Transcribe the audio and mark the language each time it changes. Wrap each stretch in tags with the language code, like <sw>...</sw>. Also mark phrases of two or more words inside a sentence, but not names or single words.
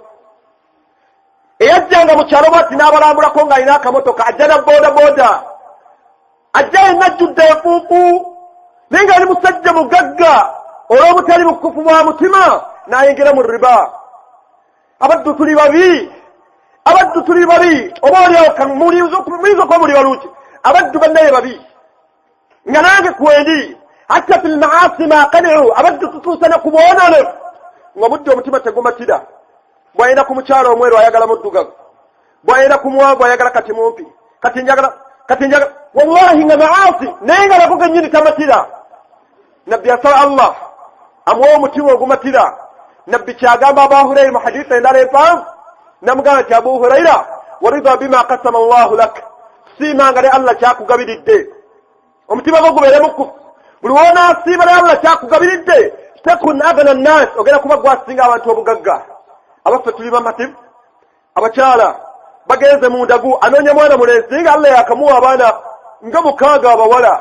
<lg>Eyajjanga mu kyalo bw'ati n'abalambulako ng'alina akamotoka, ajja na boodabooda, ajja yenna ajjudde enfuufu, naye ng'ali musajja mugagga olw'obutali bukufu bwa mutima, n'ayingira mu riba. Abaddu tuli babi, abaddu tuli babi. Oba olyawo muyinza okuba muli balungi, abaddu bannaye babi. Nga nange kwendi</lg> <ar>حتى في الماس ما قانع,</ar> <lg>abaddu tutuusana ku bwononefu ng'obudde omutima tegumatira. Bw'ayenda ku mukyalo omweru ayagala muddugavu, bw'ayenda ku muwanvu ayagala kati mumpi, kati njagala, wallahi nga maasi naye nga nago gennyini tamatira. Nabbi asaba Allah amuwa omutima ogumatira. Nabbi kyagamba Abu Hurayra mu hadisi endala empanvu, namugamba nti Abu Hurayra,</lg> <ar>وارض بما قسم الله لك,</ar> <lg>siimanga ne Allah kyakugabiridde. Omutima gwo gubeere mukufu, buli w'onaasiiba ne Allah kyakugabiridde,</lg> <ar>تكن أغنى الناس,</ar> <lg>ogenda kuba gwasinga abantu obugagga. Abaffe tuli bamativu, abakyala bagenze mu ndagu, anoonya mwana mulenzi nga Allah yakamuwa abaana nga 6 abawala.</lg>